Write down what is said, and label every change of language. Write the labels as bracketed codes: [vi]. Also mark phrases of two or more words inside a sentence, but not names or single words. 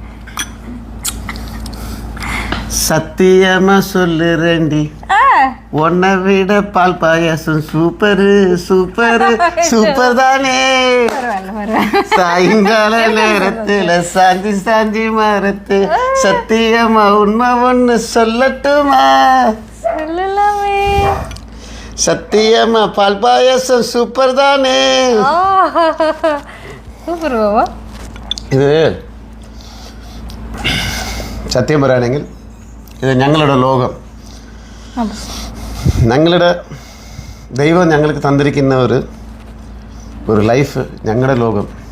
[ta] சத்தியமா சொல்லுறேன்டி, உன்னை விட பால் பாயாசம் சூப்பர் சூப்பர் சூப்பர் தானே. சாயங்கால நேரத்துல சாஞ்சி சாஞ்சி மரத்து சத்தியமா உண்மை ஒன்று சொல்லட்டுமா? சொல்லலாமே. சத்தியமா பால் பாயாசம் சூப்பர் தானே. [ml] സൂപ്പർ ബാബാ. ഇത് സത്യം പറയുകയാണെങ്കിൽ ഇത് ഞങ്ങളുടെ ലോകം, ഞങ്ങളുടെ ദൈവം ഞങ്ങൾക്ക് തന്നിരിക്കുന്ന ഒരു ലൈഫ്, ഞങ്ങളുടെ ലോകം.